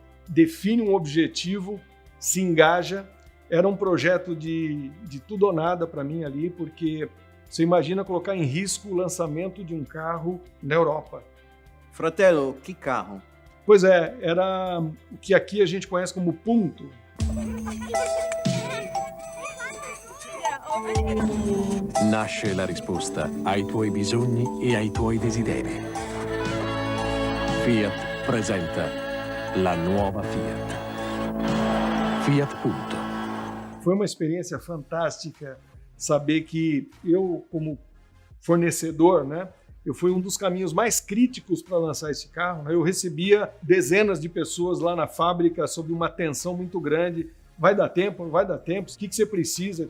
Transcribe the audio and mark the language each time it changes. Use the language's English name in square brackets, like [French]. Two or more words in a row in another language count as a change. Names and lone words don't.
[Portuguese] Define um objetivo, se engaja. Era um projeto de tudo ou nada para mim ali, porque você imagina colocar em risco o lançamento de um carro na Europa. Fratello, que carro? Pois era o que aqui a gente conhece como Punto. [Italian] Nasce la risposta ai tuoi bisogni e ai tuoi desideri. Fiat presenta la nuova Fiat. Fiat Punto. [Portuguese] Foi uma experiência fantástica saber que eu, como fornecedor, né, eu fui um dos caminhos mais críticos para lançar esse carro, né? Eu recebia dezenas de pessoas lá na fábrica sob uma tensão muito grande. Vai dar tempo? Não vai dar tempo? O que você precisa?